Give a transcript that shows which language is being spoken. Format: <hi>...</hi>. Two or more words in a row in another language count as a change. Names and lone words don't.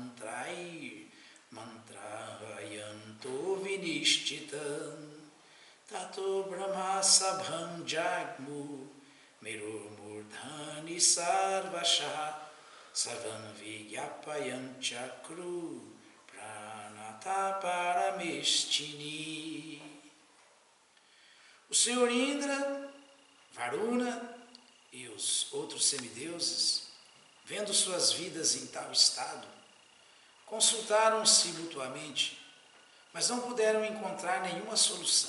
<sa>मन्त्रहयन्तो विनिश्चितं ततो ब्रह्म सभां जग्मु मिरुमूर्धनि सर्वश सर्वं विज्ञापयं चक्रु प्रणत परमेष्टिनि.</sa> <pt>O Senhor Indra, Varuna e os outros semideuses, vendo suas vidas em tal estado, consultaram-se mutuamente, mas não puderam encontrar nenhuma solução.</pt>